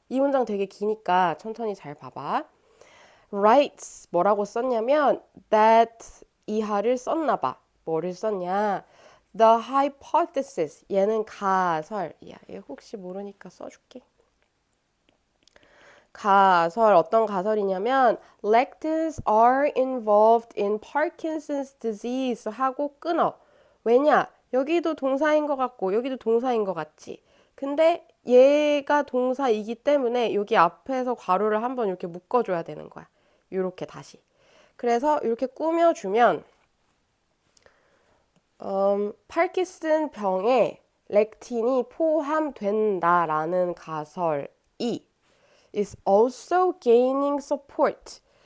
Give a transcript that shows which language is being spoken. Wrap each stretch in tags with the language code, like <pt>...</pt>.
<ko>이 문장 되게 기니까 천천히 잘 봐봐. writes 뭐라고 썼냐면 that 이하를 썼나 봐. 뭐를 썼냐?</ko> <en>The hypothesis.</en> <ko>얘는 가설이야. 얘 혹시 모르니까 써줄게. 가설, 어떤 가설이냐면</ko> <en>lectins are involved in Parkinson's disease</en> <ko>하고 끊어. 왜냐? 여기도 동사인 것 같고 여기도 동사인 것 같지. 근데 얘가 동사이기 때문에 여기 앞에서 괄호를 한번 이렇게 묶어줘야 되는 거야. 이렇게 다시. 그래서 이렇게 꾸며주면 파킨슨 병에 렉틴이 포함된다라는 가설이</ko> <en>is also gaining support.</en>